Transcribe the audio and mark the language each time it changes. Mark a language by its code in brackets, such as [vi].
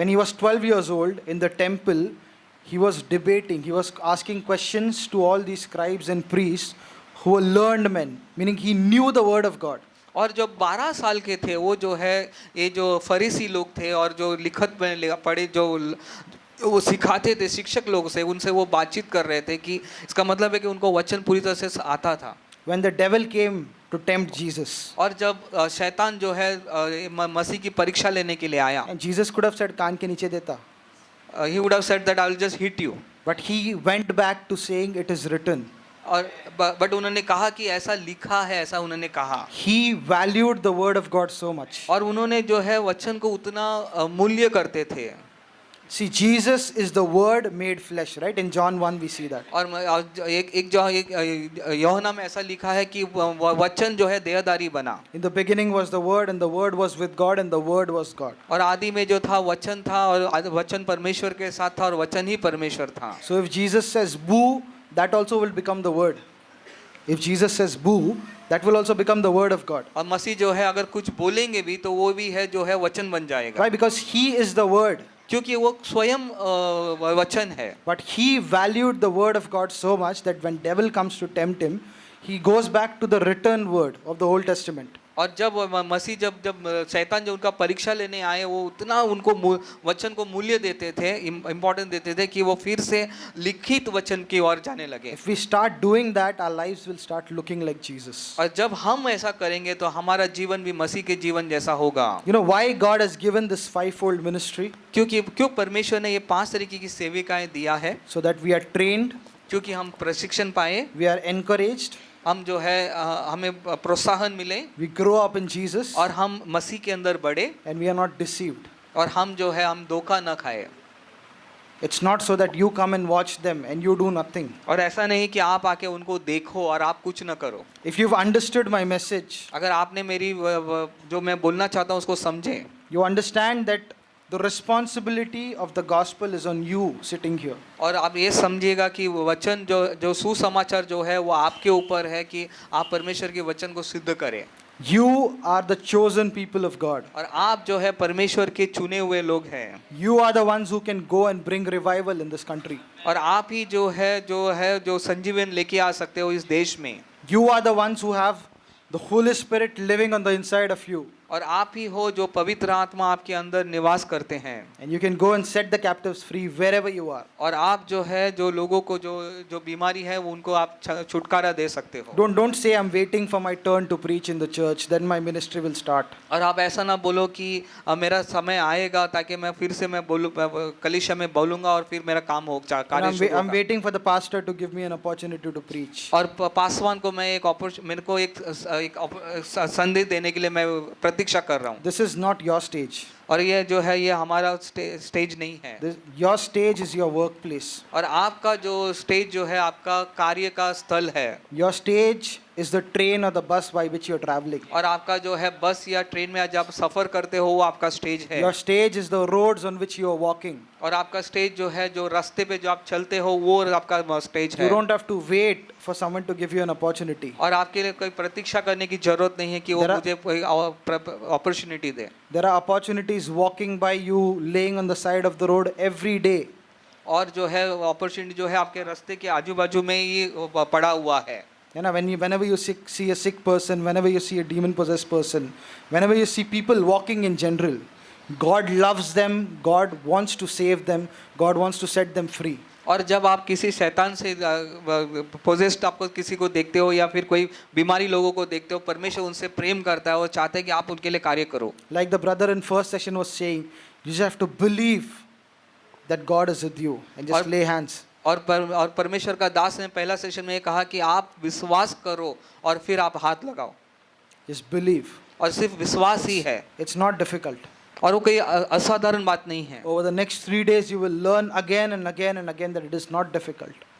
[en] When he was 12 years old in the temple, he was debating, he was asking questions to all these scribes and priests who were learned men, meaning he knew the word of God. [hi] और जब 12 साल के थे वो जो है ये जो फरीसी लोग थे और जो लिखत में पढ़े जो वो सिखाते थे शिक्षक लोग से, उनसे वो बातचीत कर रहे थे कि इसका मतलब है कि उनको वचन पूरी तरह से आता था। [en] When the devil came to tempt Jesus, [hi] और जब शैतान जो है मसीह की परीक्षा लेने के लिए आया, [en] and Jesus could have said, [hi] कान के नीचे देता, [en] he would have said that I will just hit you, but he went back to saying it is written. [hi] और बट उन्होंने कहा कि ऐसा लिखा है, ऐसा उन्होंने कहा। [en] He valued the word of God so much. [hi] और उन्होंने जो है वचन को उतना मूल्य करते थे। [en] See, Jesus is the word made flesh, right? In John 1 we see that. [hi] और एक यूहन्ना में ऐसा लिखा है कि वचन जो है देहधारी बना। [en] In the beginning was the word, and the word was with God, and the word was God. [hi] और आदि में जो था वचन था और वचन परमेश्वर के साथ था और वचन ही परमेश्वर था। [en] So if Jesus says boo, that also will become the word. If Jesus says boo, that will also become the word of God. [hi] और मसीह जो है अगर कुछ बोलेंगे भी तो वो भी है जो है वचन बन जाएगा। [en] Why? Because he is the word. [hi] क्योंकि वो स्वयं वचन है। [en] But he valued the word of God so much that when devil comes to tempt him, he goes back to the written word of the Old Testament. [hi] और जब मसीह जब शैतान जो उनका परीक्षा लेने आए, वो उतना उनको वचन को मूल्य देते थे, इम्पोर्टेंस देते थे कि वो फिर से लिखित वचन की ओर जाने लगे। [en] If we start doing that, our lives will start looking like Jesus. [hi] और जब हम ऐसा करेंगे तो हमारा जीवन भी मसीह के जीवन जैसा होगा। [en] You know why God has given this fivefold ministry? [hi] क्यों परमेश्वर ने ये 5 तरीके की सेविकाएं दिया है? [en] So that we are trained, [hi] क्योंकि हम प्रशिक्षण पाए, [en] we are encouraged, [hi] हम जो है हमें प्रोत्साहन मिले, [en] we grow up in Jesus, [hi] और हम मसीह के अंदर बढ़े, [en] and we are not deceived. [hi] और हम जो है हम धोखा न खाए। [en] It's not so that you come and watch them and you do nothing. [hi] और ऐसा नहीं कि आप आके उनको देखो और आप कुछ न करो। [en] If you've understood my message, [hi] अगर आपने मेरी जो मैं बोलना चाहता हूँ उसको समझे, [en] you understand that the responsibility of the gospel is on you sitting here. [hi] और आप ये समझिएगा कि वचन जो सुसमाचार जो है वो आपके ऊपर है कि आप परमेश्वर के वचन को सिद्ध करें। [en] You are the chosen people of God. [hi] और आप जो है परमेश्वर के चुने हुए लोग हैं। [en] You are the ones who can go and bring revival in this country. [hi] और आप ही जो है संजीवन लेके आ सकते हो इस देश में। [en] You are the ones who have the Holy Spirit living on the inside of you. [hi] और आप ही हो जो पवित्र आत्मा आपके अंदर निवास करते हैं। [en] And you can go and set the captives free wherever you are. [hi] और आप जो है जो लोगों को जो बीमारी है वो उनको आप छुटकारा दे सकते हो। [en] Don't say I'm waiting for my turn to preach in the church, then my ministry will start. [hi] और आप ऐसा ना बोलो कि मेरा समय आएगा ताकि मैं फिर से मैं बोलूं कलीसिया में बोलूंगा और फिर मेरा काम हो कार्य शुरू होगा। [en] I'm waiting for the pastor to give me an opportunity to preach. [hi] और पासवान को मैं मेरे को एक संदेश देने के लिए मैं प्रतीक्षा कर रहा हूँ। [en] This is not your stage. [hi] और ये जो है ये हमारा स्टेज नहीं है। [en] Your stage is your workplace. [hi] और आपका जो स्टेज जो है आपका कार्य का स्थल है। [en] Your stage is the train or the bus by which you're traveling. [hi] और आपका जो है बस या ट्रेन में जब सफर करते हो वो आपका स्टेज है। [en] Your stage is the roads on which you are walking. [hi] और आपका स्टेज जो है जो रास्ते पे जो आप चलते हो वो आपका स्टेज है। [en] You don't have to wait for someone to give you an opportunity. [hi] और आपके लिए कोई प्रतीक्षा करने की जरूरत नहीं है कि वो मुझे कोई opportunity दे। [en] There are opportunities walking by you, laying on the side of the road every day. [hi] और जो है अपॉर्चुनिटी जो है आपके रास्ते के आजू बाजू में ही पड़ा हुआ है। [en] You know, whenever you see a sick person, whenever you see a demon possessed person, whenever you see people walking in general, God loves them, God wants to save them, God wants to set them free. [hi] और जब आप किसी शैतान से possessed आपको किसी को देखते हो या फिर कोई बीमारी लोगों को देखते हो, परमेश्वर उनसे प्रेम करता है और चाहते हैं कि आप उनके लिए कार्य करो. [en] Like the brother in first session was saying, you just have to believe that God is with you and just lay hands. [hi] और परमेश्वर का दास ने पहला सेशन में ये कहा कि आप विश्वास करो और फिर आप हाथ लगाओ. [en] Just believe. [hi] और सिर्फ विश्वास ही है. [en] It's not difficult. [hi] और वो कोई असाधारण बात नहीं है. [en] Over the next 3 days, you will learn again and again and again that it is not difficult.